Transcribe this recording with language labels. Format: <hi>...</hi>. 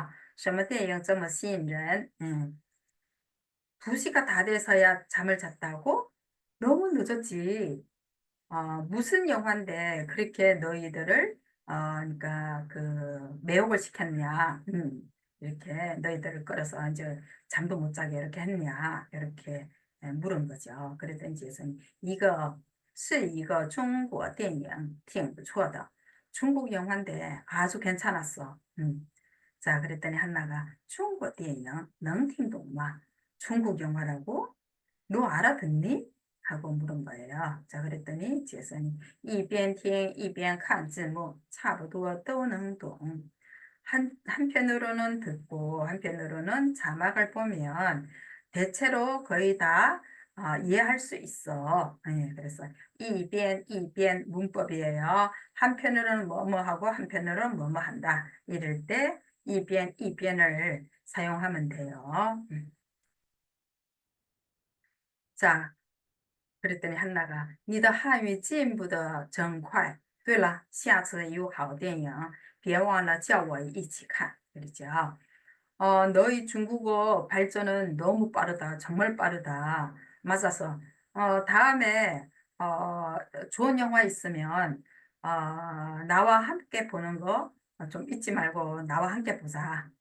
<zh>快2点才睡，太晚了。什么电影这么吸引人？</zh> <ko>2시가 다 돼서야 잠을 잤다고? 너무 늦었지. 무슨 영화인데 그렇게 너희들을 그러니까 그 매혹을 시켰냐? 이렇게 너희들을 끌어서 이제 잠도 못 자게 이렇게 했냐? 이렇게 물은 거죠. 그랬더니 제선 이거</ko> <zh>是一个中国电影挺不错的.</zh> <ko>중국 영화인데 아주 괜찮았어. 자, 그랬더니 한나가 중국</ko> <zh>电影能听懂吗?</zh> <ko>중국 영화라고? 너 알아듣니? 하고 물은 거예요. 자, 그랬더니 제선이</ko> <zh>一边听一边看字幕，差不多都能懂.</zh> <ko>한편으로는 듣고 한편으로는 자막을 보면 대체로 거의 다 이해할 수 있어. 그래서 이변 문법이에요. 한편으로는 뭐뭐 하고 한편으로는 뭐뭐 한다. 이럴 때 이변을 사용하면 돼요. 자, 그랬더니 한나가</ko> <zh>你的汉语进步的真快。对了，下次有好电影别忘了叫我一起看.</zh> <ko>그러죠. 너희 중국어 발전은 너무 빠르다. 정말 빠르다. 맞아서 다음에 어, 좋은 영화 있으면 나와 함께 보는 거 좀 잊지 말고 나와 함께 보자.</ko>